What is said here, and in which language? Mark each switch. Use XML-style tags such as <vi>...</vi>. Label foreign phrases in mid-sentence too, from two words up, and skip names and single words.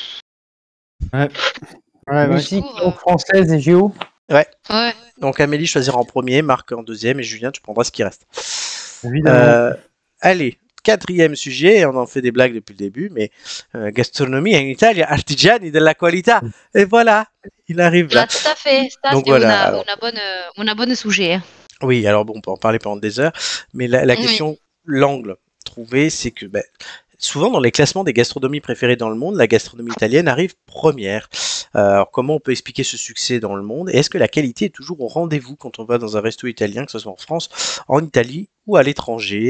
<fr>Ouais. Musique française et géo. Ouais. Donc Amélie choisira en premier, Marc en deuxième et Julien, tu prendras ce qui reste. Évidemment. Allez, 4e sujet, on en fait des blagues depuis le début, mais gastronomie en Italie,</fr> <it>artigiani della qualità.</it> <fr>Et voilà, il arrive là. Là, tout à fait. Ça, Donc c'est voilà, un bon sujet. Oui, alors bon, on peut en parler pendant des heures, mais la question, l'angle trouvé, c'est que souvent dans les classements des gastronomies préférées dans le monde, la gastronomie italienne arrive première. Alors comment on peut expliquer ce succès dans le monde? Et est-ce que la qualité est toujours au rendez-vous quand on va dans un resto italien, que ce soit en France, en Italie ou à l'étranger?</fr>